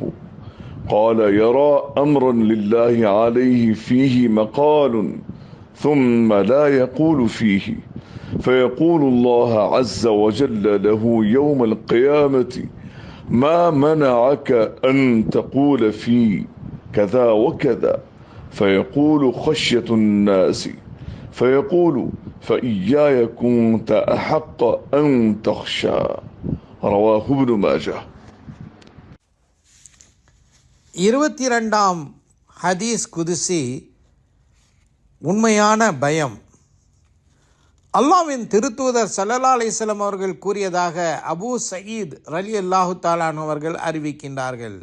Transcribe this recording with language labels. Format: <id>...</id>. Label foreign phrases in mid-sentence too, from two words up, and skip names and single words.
<ar>قال يرى أمرا لله عليه فيه مقال ثم لا يقول فيه فيقول الله عز وجل له يوم القيامة ما منعك أن تقول في كذا وكذا فيقول خشية الناس فيقول فإياي كنت أحق أن تخشى. رواه ابن ماجه.</ar> <ta>22ஆம்</ta> <ar>حديث قدسي</ar> <ta>உண்மையான பயம். அல்லாஹ்வின் திருத்தூதர்</ta> <ar>صلى الله عليه وسلم</ar> <ta>அவர்கள் கூறியதாக அபூ சயீத்</ta> <ar>رضي الله تعالى عنه</ar> <ta>அவர்கள் அறிவிக்கின்றார்கள்.</ta>